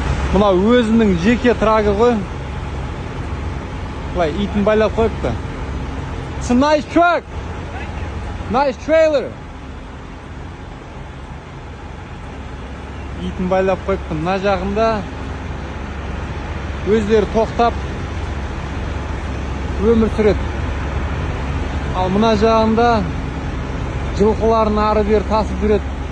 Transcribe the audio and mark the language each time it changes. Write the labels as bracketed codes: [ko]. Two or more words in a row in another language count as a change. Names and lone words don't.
[kk] Мына өзінің жеке трагы ғой. Былай итін байлап қойыпты. [en] It's a nice truck. Nice trailer. [kk] Итін байлап қойыпты. Мына жағында өздері тоқтап өмір сүреді. Ал мына жағында жылқыларын ары бері тасып жүреді.